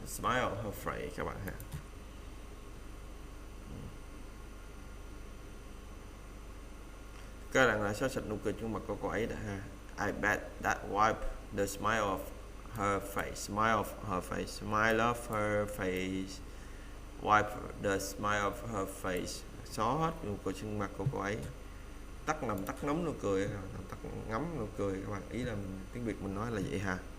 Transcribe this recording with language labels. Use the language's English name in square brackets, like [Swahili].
[English] Smile of her face [Vietnamese] các bạn ha. Các bạn là xóa sạch nụ cười trên mặt của cô ấy đã ha. [English] I bet that wiped the smile of her face. Smile of her face. Smile of her face. Wipe the smile of her face. [Vietnamese] Xóa hết nụ cười trên mặt của cô ấy. Tắt ngấm nụ cười, tắt ngấm nụ cười các bạn. Ý là tiếng Việt mình nói là vậy ha.